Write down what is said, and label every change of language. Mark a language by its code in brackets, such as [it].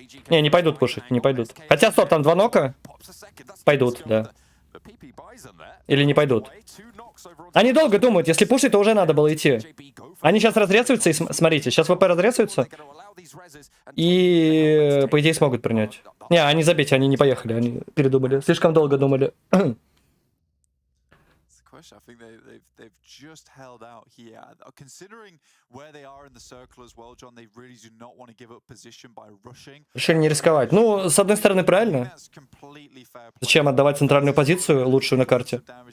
[ru] Не пойдут пушить, не пойдут. Хотя, стоп, там 2 нока. Пойдут, да. Или не пойдут. Они долго думают, если пушить, то уже надо было идти. Они сейчас разрезаются, и смотрите, сейчас ВП разрезаются. И, по идее, смогут принять. Не, они забейте, они не поехали, они передумали. Слишком долго думали. [en] push. I think they've just held out here. Considering where they are in the circle as well, John, they really do not want to give up position by rushing. [ru] Решили не рисковать. Ну, с одной стороны, правильно. Зачем отдавать центральную позицию, лучшую на карте?